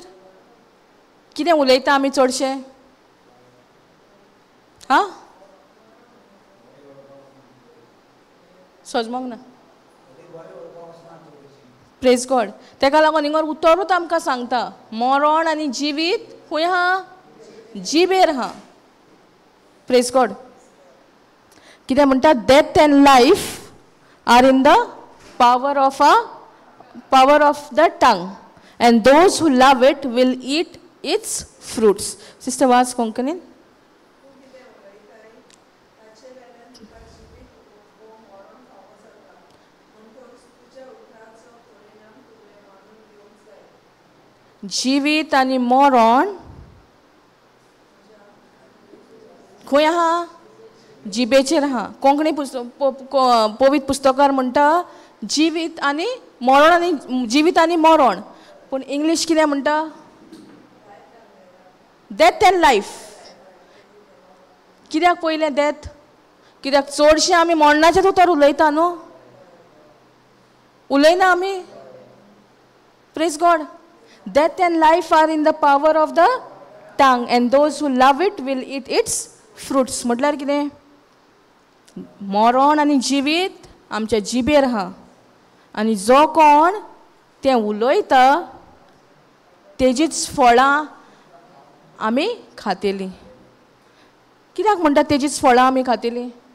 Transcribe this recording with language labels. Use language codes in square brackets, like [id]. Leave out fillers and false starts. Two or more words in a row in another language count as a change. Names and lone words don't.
[kok] कितें उलयता आमी चडशे? सजमोंक ना. [en] Praise God. [kok] तेका लागून हिंगर उतरूच आमकां सांगता मरण आनी जिवीत खूंय आहा? जिबेर आहा. [en] Praise God. [kok] कितें म्हणटा? [en] Death and life are in the power of the tongue, and those who love it will eat its fruits. Sister was Konkanin. [kok] जिवीत आनी मरण खंय आहा? जिबेचेर आहा. कोंकणी पवित्र पुस्तकार म्हणटा जिवीत आनी मरण आनी जिवीत आनी मरण. पूण इंग्लीश कितें म्हणटा? [en] Death and life. [kok] कित्याक पयलें [en] डेथ? [kok] कित्याक चडशें आमी मरणाचेच उतर उलयता न्हू. उलयना आमी? [en] Praise God. Death and life are in the power of the tongue, and those who love it will eat its fruits. [kok] म्हटल्यार कितें? मरण आनी जिवीत आमच्या जिबेर आहा. आनी जो कोण तें उलयता तेजीच फळां आमी खातेलीं. कित्याक म्हणटा तेजीच फळां आमी खातेलीं?